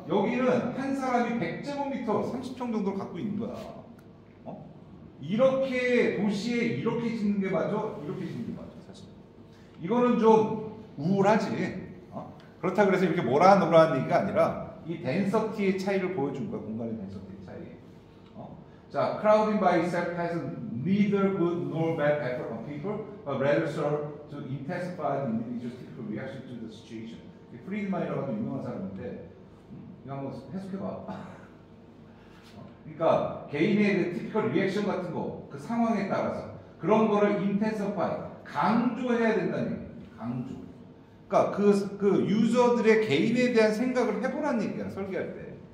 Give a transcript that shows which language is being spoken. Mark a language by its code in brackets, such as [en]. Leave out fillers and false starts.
[ko] 여기는 한 사람이 100제곱미터 30평 정도를 갖고 있는 거야. 이렇게 도시에 이렇게 짓는 게 맞아? 이렇게 짓는 게 맞아, 사실. 이거는 좀 우울하지. 그렇다 그래서 이렇게 모란노란 얘기가 아니라 이 덴서티의 차이를 보여준 거야, 공간의 덴서티의 차이. [en] 자, crowding by itself has neither good nor bad effect on people, but rather serve to intensify the individual's typical reaction to the situation. [ko] 프리드만이라고 유명한 사람인데 이거 한번 해석해봐. 그러니까 개인의 그 티피컬 리액션 같은 거, 그 상황에 따라서 그런 거를 intensify, 강조해야 된다는 얘기예요. 강조. 그러니까 그 유저들의 개인에 대한 생각을 해보라는 얘기야, 설계할 때.